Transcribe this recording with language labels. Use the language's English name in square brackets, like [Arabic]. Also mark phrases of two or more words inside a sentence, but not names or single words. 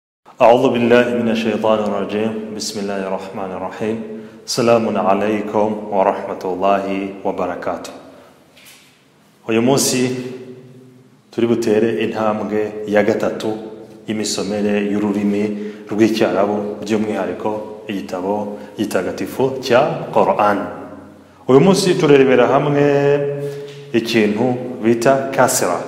[Arabic] أعوذ بالله من الشيطان الرجيم بسم الله الرحمن الرحيم السلام عليكم ورحمة الله وبركاته. [Kinyarwanda] uyu munsi turi butere intambwe ya gatatu y'imisomere y'ururimi rw'icyarabu by'umwihariko igitabo gitagatifu cya Quran. Uyu munsi turerebera hamwe ikintu bita kasra.